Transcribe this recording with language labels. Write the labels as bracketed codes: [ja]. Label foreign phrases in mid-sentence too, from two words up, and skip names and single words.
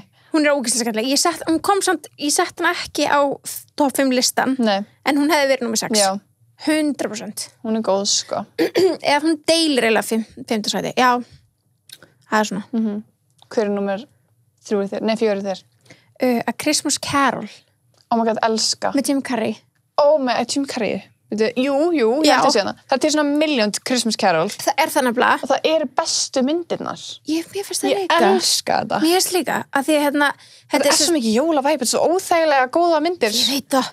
[is] Hún er ógeðslega skemmtileg. Ég sett hana ekki á top 5 listan. Nei. En hún hefði verið númer 6. Já. 100%. Hún er góð, sko. Eða hún deilir eiginlega 5. sæti. Já. Það er svona. Hver er númer 3 þér? Nei, 4 þér? A Christmas Carol. [en] Oh my god, [is] elska. Með Jim Carrey. Með Jim Carrey. Jú, ég ætti að segja það. Það er svona million Christmas Carol. Það er það nefnilega. Og það eru bestu myndirnar. Mér finnst það líka. Ég elska þetta. Mér finnst líka, að því þetta er svo mikið jólavæp, þetta er svo óþægilega góða myndir. Ég veit það.